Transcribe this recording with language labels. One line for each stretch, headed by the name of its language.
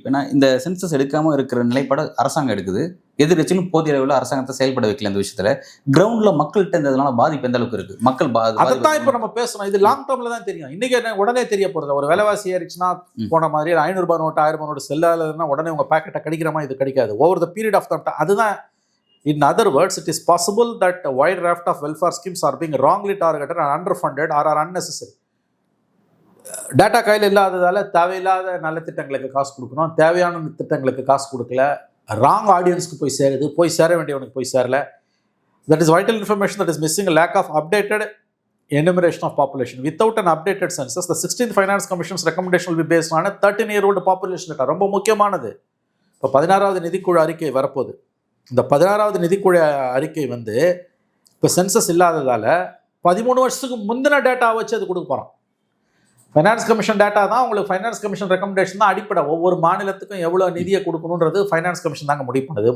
Tamil: ஏன்னா இந்த சென்சஸ் எடுக்காமல் இருக்கிற நிலைப்பாடு அரசாங்கம் எடுக்குது, எதிர்கட்சியிலும் போதிய அளவில் அரசாங்கத்தை செயல்பட வைக்கல. இந்த விஷயத்துல கிரவுண்ட்ல மக்கள்கிட்ட இதனால பாதிப்பு எந்த அளவுக்கு இருக்கு? மக்கள் அதைத்தான் இப்போ நம்ம பேசணும். இது லாங் டேர்ம்ல தான் தெரியும். இன்னைக்கு உடனே தெரிய போறது. ஒரு விலைவாசி ஏறிச்சுன்னா போன மாதிரி 500 ரூபாய் நோட்டு 1000 ரூபாய் நோட்டு செல்லாதுன்னா உடனே உங்க பேக்கெட்டை கடிக்கிற மாதிரி இது கிடைக்காது.
English: over the period of the
Tamil: அதுதான்.
English: In other words, it is possible that a wide raft of welfare schemes are being wrongly targeted and underfunded or are unnecessary.
Tamil: Data கையில் இல்லாததால் தேவையில்லாத நல்ல திட்டங்களுக்கு காசு கொடுக்கணும், தேவையான திட்டங்களுக்கு காசு கொடுக்கல, ராங் ஆடியன்ஸ்க்கு போய் சேருது, போய் சேர வேண்டியவனுக்கு போய் சேரல.
English: That is vital information that is missing, a lack of updated enumeration of population. Without an updated census, the 16th Finance Commission's recommendation will be based on a 13-year-old population data.
Tamil: ரொம்ப முக்கியமானது. இப்போ 16வது நிதிக்குழு அறிக்கை வரப்போகுது. இந்த 16வது நிதிக்குழு அறிக்கை வந்து இப்போ census இல்லாததால் 13 வருஷத்துக்கு முந்தின டேட்டா வச்சு அது கொடுக்க போகிறோம். ஃபைனான்ஸ் கமிஷன் டேட்டா தான் உங்களுக்கு, ஃபைனான்ஸ் கமிஷன் ரெக்கமெண்டேஷன் தான் அடிப்படை. ஒவ்வொரு மாநிலத்துக்கும் எவ்வளோ நிதியை கொடுக்கணுன்றது ஃபைனான்ஸ் கமிஷன் தாங்க முடிவு பண்ணுது.